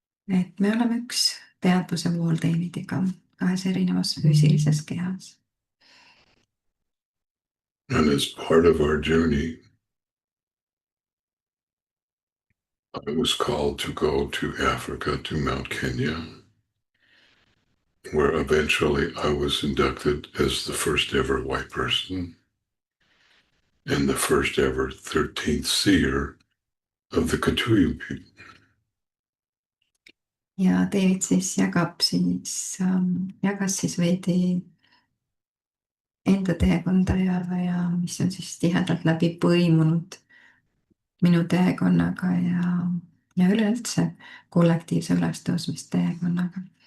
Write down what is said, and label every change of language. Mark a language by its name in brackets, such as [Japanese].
[Estonian] Et me oleme üks teadvuse vool Davidiga kahes erinevas füüsilises kehas. [English] And as part of our journey, I was called to go to Africa, to Mount Kenya, where eventually I was inducted as the first ever white person and the first ever 13th seer of the Kikuyu people. [Estonian] Ja David siis jagas siis veidi enda teekonda ja mis on siis tihedalt läbi põimunud minu teekonnaga ja üleüldse kollektiivse ülestõusmist teekonnaga.